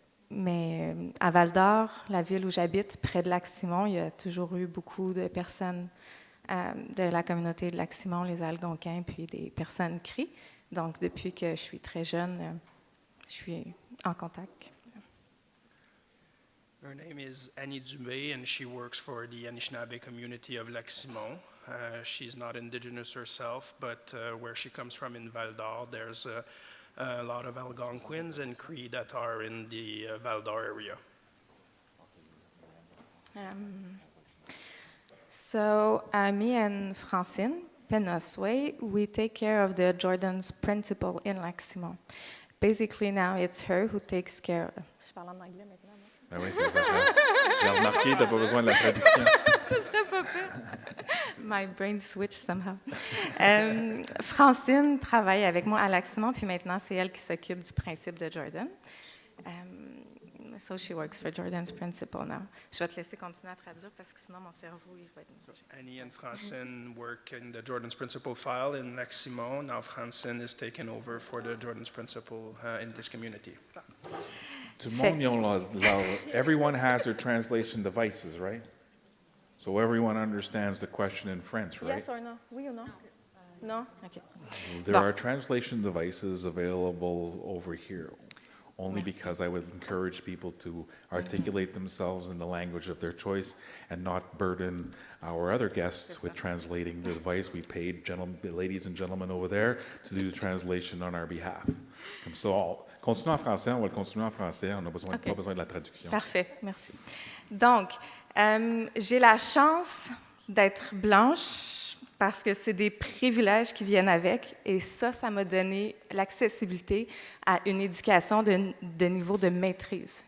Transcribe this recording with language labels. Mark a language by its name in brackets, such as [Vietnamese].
[French] Mais à Val-d'Or, la ville où j'habite, près de Lac-Simon, il y a toujours eu beaucoup de personnes de la communauté de Lac-Simon, les Algonquins, puis des personnes cries. Donc, depuis que je suis très jeune, je suis en contact. [English] Her name is Annie Dubé, and she works for the Anishinaabe community of Lac-Simon. She's not Indigenous herself, but where she comes from in Val-d'Or, there's a lot of Algonquins and Cree that are in the Val-d'Or area. So, me and Francine Penosway, we take care of the Jordan's principal in Lac-Simon. basically now it's her who takes care. [French] Je parle en anglais maintenant. Ben oui, c'est ça. J'ai remarqué, tu n'as pas besoin de la traduction. Ce serait pas pire. [English] My brain switched somehow. [French] Francine travaille avec moi à l'Aximon, puis maintenant, c'est elle qui s'occupe du principe de Jordan. [English] So she works for Jordan's principle now. [French] Je vais te laisser continuer à traduire parce que sinon, mon cerveau, il va être mélangé. [English] Annie and Francine work in the Jordan's Principle file in Lac-Simon. Now Francine is taken over for the Jordan's Principle in this community. [French] Tout le monde, ils ont [English] everyone has their translation devices, right? So everyone understands the question in French, right? Yes or no? [French] Oui ou non? [English] No? OK. There are translation devices available over here, only because I would encourage people to articulate themselves in the language of their choice and not burden our other guests with translating the device. We paid ladies and gentlemen over there to do the translation on our behalf. [French] Comme ça, continue en français, on va le continuer en français, on n'a pas besoin de la traduction. Parfait, merci. Donc, j'ai la chance d'être blanche parce que c'est des privilèges qui viennent avec, et ça m'a donné l'accessibilité à une éducation de niveau de maîtrise.